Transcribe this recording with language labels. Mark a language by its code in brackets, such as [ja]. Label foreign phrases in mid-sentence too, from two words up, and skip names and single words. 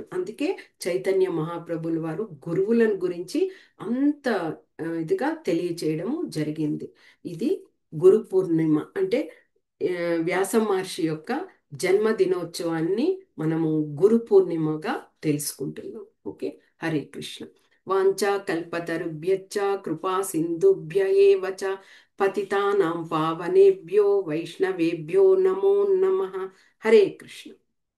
[te] అందుకే చైతన్య మహాప్రభుల వారు గురువులను గురించి అంత ఇదిగా తెలియచేయడం జరిగింది. ఇది గురు పూర్ణిమ అంటే వ్యాస మహర్షి యొక్క జన్మదినోత్సవాన్ని మనము గురు పూర్ణిమగా తెలుసుకుంటున్నాం. [sa] ఓకే. హరే కృష్ణ. వాంఛా కల్పతరుభ్యశ్చ కృపా సింధుభ్య ఏవ చ పతితానాం పావనేభ్యో వైష్ణవేభ్యో నమో నమః. హరే కృష్ణ.